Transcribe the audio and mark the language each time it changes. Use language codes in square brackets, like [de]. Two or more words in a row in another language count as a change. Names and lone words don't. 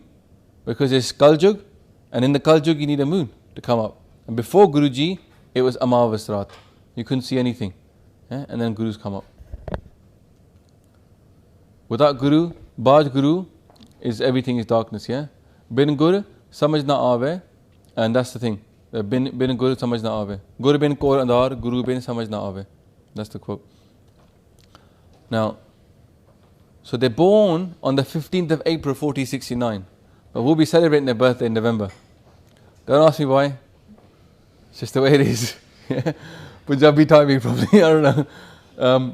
[en] Because it's Kal Yug, and in the Kal Yug you need a moon to come up. And before Guruji, it was [pa] ਅਮਾਵਸ ਰਾਤ. [en] You couldn't see anything. Yeah? And then Gurus come up. Without Guru, [pa] ਬਾਝ ਗੁਰੂ, [en] everything is darkness, yeah? [pa] ਬਿਨ ਗੁਰ, ਸਮਝ ਨ ਆਵੈ, [en] and that's the thing. [pa] ਬਿਨ ਗੁਰ, ਸਮਝ ਨ ਆਵੈ. ਗੁਰ ਬਿਨ ਕੋਰ ਅੰਦਰ, ਗੁਰੂ ਬਿਨ ਸਮਝ ਨ ਆਵੈ. [en] That's the quote. Now, so they're born on the 15th of April, 1469. But we'll be celebrating their birthday in November. Don't ask me why. It's just the way it is. Punjabi timing probably, I don't know.